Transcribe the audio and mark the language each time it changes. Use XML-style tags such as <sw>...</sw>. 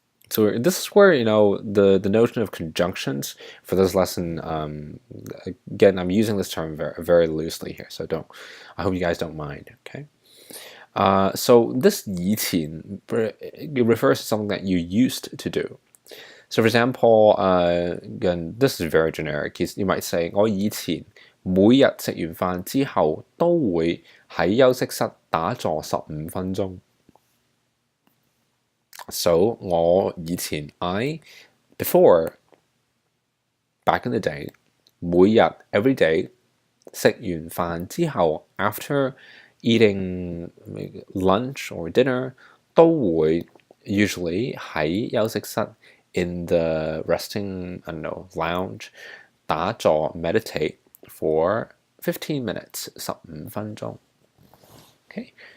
<en>So this is where the notion of conjunctions for this lesson. Again, I'm using this term very, very loosely here, so I hope you guys don't mind. Okay. So this 以前 refers to something that you used to do. So for example, again, this is very generic. You might say</en> <yue>我以前每日食完飯之後都會喺休息室打坐15分鐘。</yue> <en>So</en> <yue>我以前</yue> <en>before back in the day</en> <yue>每日</yue> <en>every day</en> <yue>食完飯之後</yue> <en>after eating lunch or dinner</en> <yue>都會</yue> <en>usually</en> <yue>喺休息室</yue> <en>in the resting lounge</en> <yue>打坐</yue> <en>meditate for 15 minutes</en> <yue>15分鐘。</yue> <en>Okay.</en>